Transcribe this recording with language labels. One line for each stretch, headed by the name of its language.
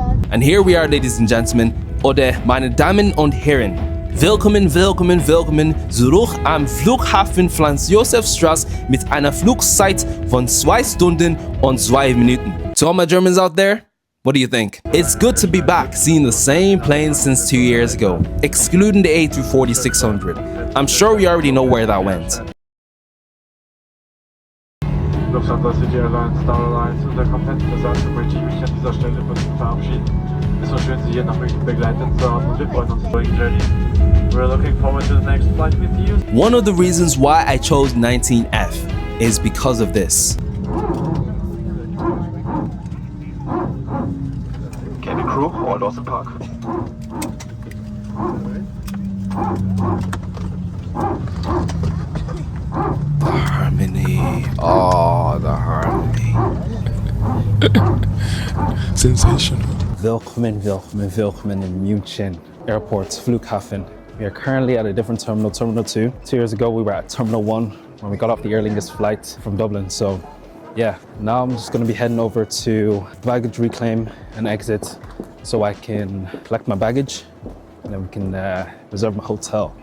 English: And here we are, ladies and gentlemen,
German: oder meine Damen und Herren. Willkommen, willkommen, willkommen zurück am Flughafen Franz Josef Strauß mit einer Flugzeit von 2 Stunden und 2 Minuten.
English: To all my Germans out there, what do you think? It's good to be back, seeing the same plane since 2 years ago, excluding the A340-600. I'm sure we already know where that went.
German: Lufthansa, City Airlines, Star Airlines und der kompletten Besatzung möchte ich mich an dieser Stelle von Ihnen verabschieden. Es war schön, Sie hier nach München begleitet zu haben und wir freuen uns auf Ihre Journey.
English: We're looking forward to the next flight with you. One of the reasons why I chose 19F is because of this. Cabin crew, all doors in park. Harmony. Oh, the harmony. Sensational.
German: Willkommen, willkommen, willkommen in Munich Airport, Flughafen.
English: We are currently at a different terminal, Terminal 2. 2 years ago, we were at Terminal 1 when we got off the Aer Lingus flight from Dublin. So yeah, now I'm just gonna be heading over to baggage reclaim and exit so I can collect my baggage and then we can reserve my hotel.